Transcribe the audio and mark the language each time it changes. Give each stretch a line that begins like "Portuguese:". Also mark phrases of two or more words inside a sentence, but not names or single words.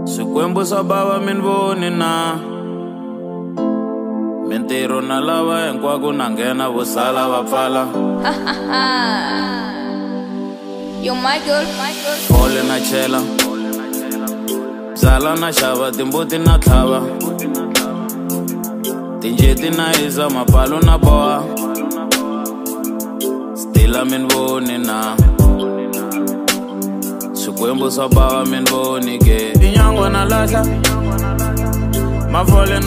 Tsonga: Swikwembu swa bava mi ni voni na mintirho na lava hinkwako na nghena vo sala va pfala.
English: Yo my girl,
Tsonga: fole na chela byala na xava timbuti na tlhava tinjeti na hisa mapalu na boha stila mi ni voni na Swikwembu swa bava mi ni voni ke tinyangwa na lahla mafole